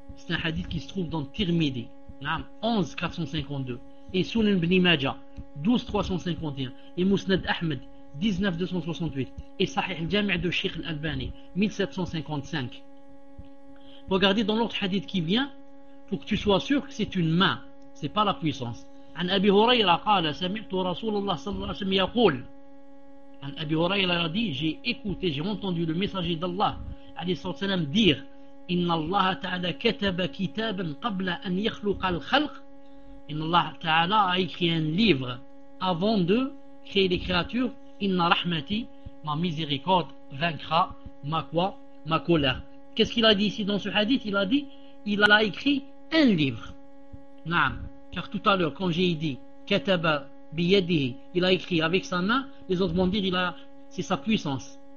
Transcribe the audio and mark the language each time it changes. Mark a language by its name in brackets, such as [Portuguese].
[French] C'est un hadith qui se trouve dans Tirmidhi, 11452, et Sunan Ibn Majah 12351, et Musnad Ahmed 19268, et Sahih al-Jami' de Sheikh al-Albani 1755. Regardez dans l'autre hadith qui vient pour que tu sois sûr que c'est une main, c'est pas la puissance. [Arabic] عن أبي هريرة قال سمعت رسول الله صلى الله عليه وسلم يقول عن أبي هريرة رضي جي écouté, [French] j'ai entendu le messager d'Allah [Arabic] عليه الصلاة والسلام dire إن الله تعالى كتب كتابا قبل أن يخلق الخلق. إن الله تعالى [French] a écrit un livre avant de créer les créatures. [Arabic] إن رحمتي, [French] ma miséricorde vaincra ma quoi, ma colère. Qu'est-ce qu'il a dit ici dans ce hadith? Il a dit il a écrit un livre. [Arabic] نعم. [French] Car tout à l'heure, quand j'ai dit Kataba biyadihi, il a écrit avec sa main, les autres vont dire il a, c'est sa puissance.